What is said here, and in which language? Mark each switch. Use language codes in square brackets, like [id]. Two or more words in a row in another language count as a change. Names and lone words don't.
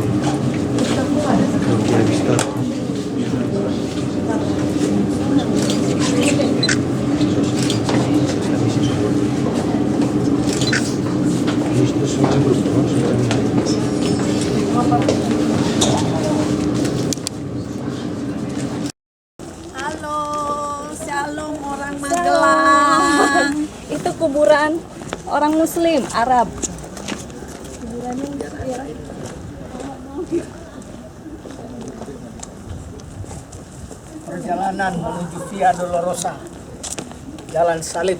[es] Creo que he visitado. Estos son los grupos, [id] Halo, shalom orang Magelang. Itu kuburan orang Muslim Arab. Perjalanan menuju Via Dolorosa, Jalan Salib.